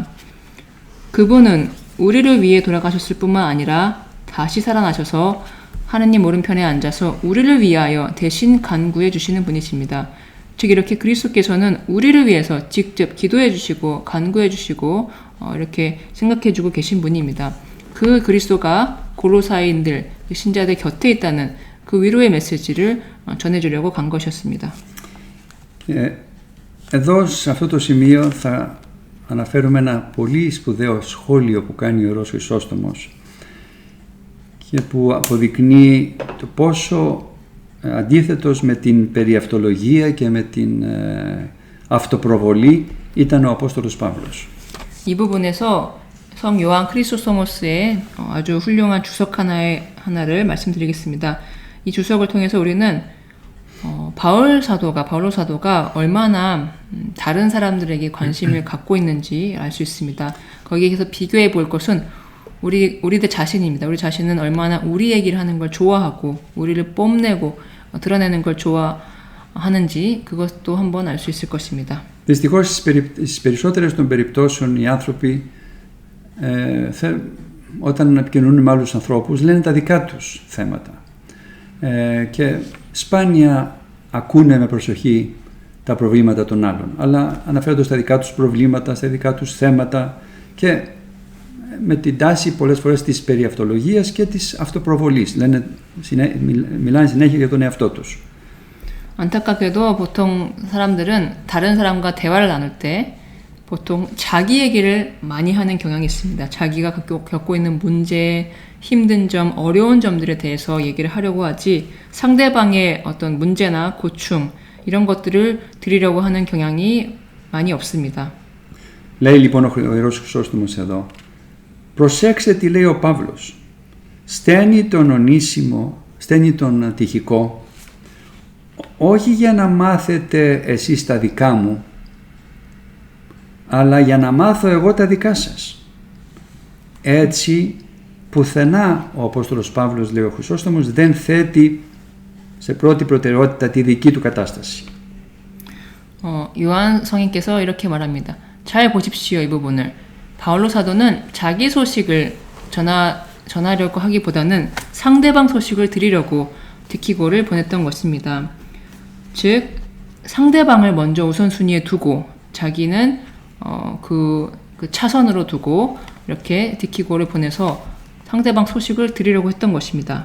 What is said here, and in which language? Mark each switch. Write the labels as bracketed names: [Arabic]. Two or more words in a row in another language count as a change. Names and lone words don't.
[Korean] 그분은 우리를 위해 돌아가셨을 뿐만 아니라 다시 살아나셔서 하느님 오른편에 앉아서 우리를 위하여 대신 간구해 주시는 분이십니다. 즉 이렇게 그리스도께서는 우리를 위해서 직접 기도해 주시고 간구해 주시고 이렇게 생각해 주고 계신 분입니다. 그 그리스도가 고로사인들, 신자들 곁에 있다는 그 위로의 메시지를 전해주려고 간 것이었습니다. [Greek] Εδώ σε αυτό το σημείο θα αναφέρουμε ένα πολύ σπουδαίο σχόλιο που κάνει ο Ιερός Χρυσόστομος και που αποδεικνύει το πόσο αντίθετος με την περιαυτολογία και με την αυτοπροβολή ήταν ο Απόστολος Παύλος. [Korean] 이 부분에서 성 요한 크리소스토모스의 아주 훌륭한 주석 하나를 말씀드리겠습니다. 이 주석을 통해서 우리는 바울로 사도가 얼마나 다른 사람들에게 관심을 갖고 있는지 알 수 있습니다. 거기에서 비교해 볼 것은 우리들 자신입니다. 우리 자신은 얼마나 우리 얘기를 하는 걸 좋아하고 우리를 뽐내고 드러내는 걸 좋아하는지 그것도 한번 알 수 있을 것입니다. [Greek] Δυστυχώς στις περισσότερες των περιπτώσεων οι άνθρωποι όταν επικοινωνούν με άλλους ανθρώπους λένε τα δικά τους θέματα και σπάνια ακούνε με προσοχή τα προβλήματα των άλλων, αλλά αναφέρονται στα δικά τους προβλήματα, στα δικά τους θέματα και με την τάση πολλές φορές της περιαυτολογίας και της αυτοπροβολής. Μιλάνε συνέχεια για τον εαυτό τους. [Korean] 안타깝게도 보통 사람들은 다른 사람과 대화를 나눌 때 보통 자기 얘기를 많이 하는 경향이 있습니다. 자기가 겪고 있는 문제, 힘든 점, 어려운 점들에 대해서 얘기를 하려고 하지 상대방의 어떤 문제나 고충 이런 것들을 드리려고 하는 경향이 많이 없습니다. [Greek] Λέει λοιπόν ο Ιερός Χρυσόστομος εδώ, προσέξτε τι λέει ο Παύλος. Στέλνει τον ονήσιμο, στέλνει τον τυχικό, όχι για να μάθετε εσείς τα δικά μου, αλλά για να μάθω εγώ τα δικά σας. Έτσι, πουθενά ο Απόστολος Παύλος, λέει ο Χρυσόστομος, δεν θέτει σε πρώτη προτεραιότητα τη δική του κατάσταση. [Korean] 요한 성인께서 이렇게 말합니다. 잘 보십시오, 이 부분을. 바울로 사도는 자기 소식을 전하려고 하기보다는 상대방 소식을 드리려고 디키고를 보냈던 것입니다. 즉 상대방을 먼저 우선순위에 두고 자기는 그 차선으로 두고 이렇게 디키고를 보내서 상대방 소식을 드리려고 했던 것입니다.